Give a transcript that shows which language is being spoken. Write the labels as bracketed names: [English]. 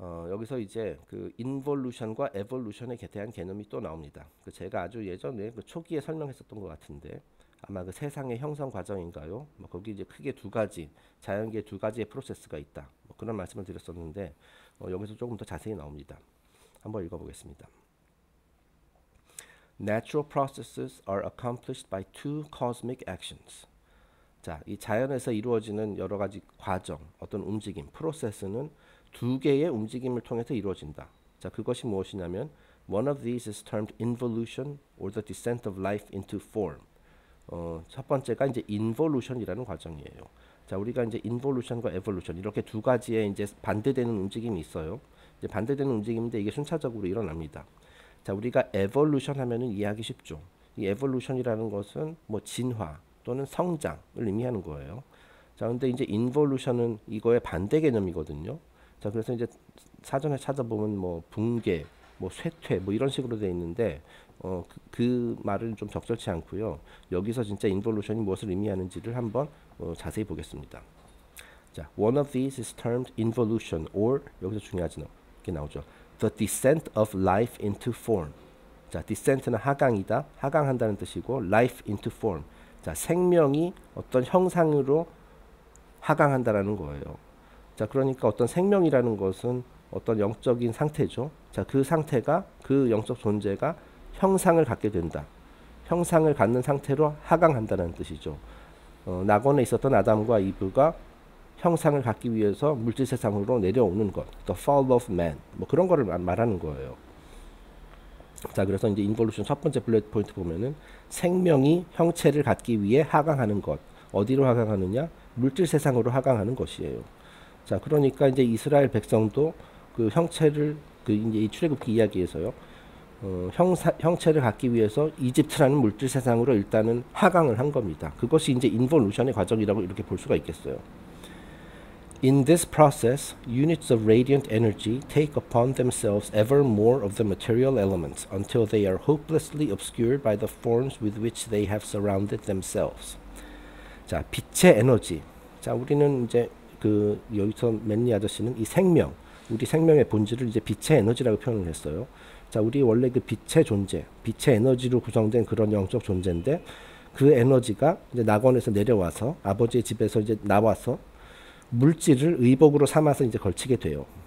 [Korean] 여기서 이제 그 인볼루션과 에볼루션에 대한 개념이 또 나옵니다. 제가 아주 예전에 그 초기에 설명했었던 것 같은데 아마 그 세상의 형성 과정인가요? 뭐 거기 이제 크게 두 가지 자연계에 두 가지의 프로세스가 있다. 뭐 그런 말씀을 드렸었는데 여기서 조금 더 자세히 나옵니다. 한번 읽어보겠습니다. [English] Natural processes are accomplished by two cosmic actions. [Korean] 자, 이 자연에서 이루어지는 여러 가지 과정, 어떤 움직임, 프로세스는 두 개의 움직임을 통해서 이루어진다. [English] 자, [Korean] 그것이 무엇이냐면 [English] one of these is termed involution or the descent of life into form. [Korean] 첫 번째가 이제 involution이라는 과정이에요. 자, 우리가 이제 involution과 evolution 이렇게 두 가지의 이제 반대되는 움직임이 있어요. 이제 반대되는 움직임인데 이게 순차적으로 일어납니다. 자, 우리가 evolution 하면은 이해하기 쉽죠. 이 evolution이라는 것은 뭐 진화 또는 성장을 의미하는 거예요. 자, 근데 이제 involution은 이거의 반대 개념이거든요. 자, 그래서 이제 사전에 찾아보면 뭐 붕괴, 뭐 쇠퇴, 뭐 이런 식으로 돼 있는데 그 말은 좀 적절치 않고요. 여기서 진짜 인볼루션이 무엇을 의미하는지를 한번 자세히 보겠습니다. [English] 자, one of these is termed involution, or [Korean] 여기서 중요하지 이렇게 나오죠. [English] The descent of life into form. [Korean] 자, descent는 하강이다, 하강한다는 뜻이고, [English] life into form. [Korean] 자, 생명이 어떤 형상으로 하강한다라는 거예요. 자, 그러니까 어떤 생명이라는 것은 어떤 영적인 상태죠. 자, 그 상태가 그 영적 존재가 형상을 갖게 된다. 형상을 갖는 상태로 하강한다는 뜻이죠. 낙원에 있었던 아담과 이브가 형상을 갖기 위해서 물질 세상으로 내려오는 것, [English] the fall of man, [Korean] 뭐 그런 거를 말하는 거예요. 자, 그래서 이제 인볼루션 첫 번째 블레드 포인트 보면은 생명이 형체를 갖기 위해 하강하는 것, 어디로 하강하느냐? 물질 세상으로 하강하는 것이에요. 자, 그러니까 이제 이스라엘 백성도 그 형체를 그 이제 이 출애굽기 이야기에서요. 형체를 갖기 위해서 이집트라는 물질 세상으로 일단은 하강을 한 겁니다. 그것이 이제 인볼루션의 과정이라고 이렇게 볼 수가 있겠어요. [English] In this process, units of radiant energy take upon themselves ever more of the material elements until they are hopelessly obscured by the forms with which they have surrounded themselves. [Korean] 자, 빛의 에너지. 자, 우리는 이제 그 여기서 맨니 아저씨는 이 생명, 우리 생명의 본질을 이제 빛의 에너지라고 표현을 했어요. 자, 우리 원래 그 빛의 존재, 빛의 에너지로 구성된 그런 영적 존재인데 그 에너지가 이제 낙원에서 내려와서 아버지의 집에서 이제 나와서 물질을 의복으로 삼아서 이제 걸치게 돼요.